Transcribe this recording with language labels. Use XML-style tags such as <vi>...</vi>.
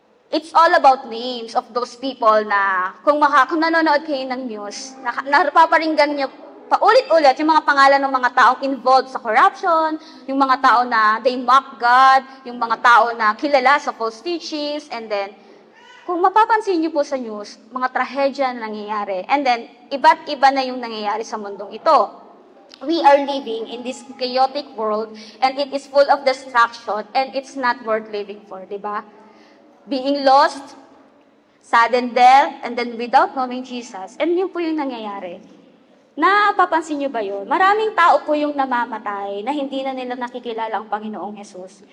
<en>It's all about names of those people</en> <tl>na kung nanonood kayo ng news, napaparinggan niyo paulit-ulit yung mga pangalan ng mga taong involved sa corruption, yung mga tao na</tl> <en>they mock God,</en> <tl>yung mga tao na kilala sa false teachings, and then, kung mapapansin niyo po sa news, mga trahedya na nangyayari, and then, iba't iba na yung nangyayari sa mundong ito.</tl> <en>We are living in this chaotic world, and it is full of destruction, and it's not worth living for,</en> <tl>di ba?</tl> <en>Being lost, sudden death, and then without knowing Jesus.</en> <tl>And yun po yung nangyayari. Napapansin nyo ba yun? Maraming tao po yung namamatay na hindi na nila nakikilala ang Panginoong Jesus.</tl>